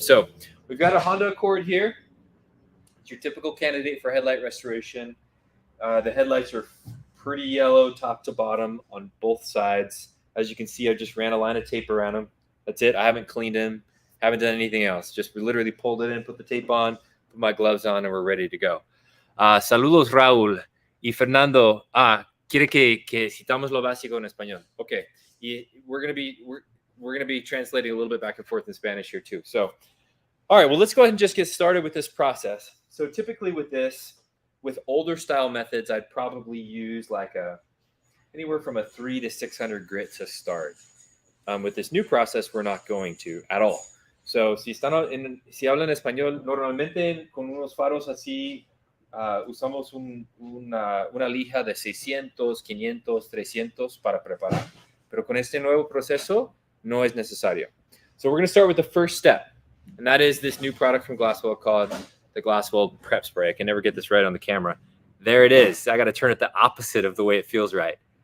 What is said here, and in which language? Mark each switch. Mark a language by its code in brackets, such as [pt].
[en] So we've got a Honda Accord here. It's your typical candidate for headlight restoration. The headlights are pretty yellow top to bottom on both sides. As you can see, I just ran a line of tape around them. That's it. I haven't cleaned them, haven't done anything else. Just literally pulled it in, put the tape on, put my gloves on, and we're ready to go. [es] Saludos, Raúl. Y Fernando, quiere que citamos lo básico en español. [en] Okay, y we're gonna be translating a little bit back and forth in Spanish here too. So, all right, well, let's go ahead and just get started with this process. So typically with older style methods, I'd probably use like anywhere from a 300 to 600 grit to start. With this new process, we're not going to at all. [es] So si hablan español, normalmente con unos faros así. Usamos una lija de 600, 500, 300 para preparar. Pero con este nuevo proceso, no es necesario. [en] So we're going to start with the first step, and that is this new product from Glassweld called the Glassweld Prep Spray. I can never get this right on the camera. There it is. I got to turn it the opposite of the way it feels right.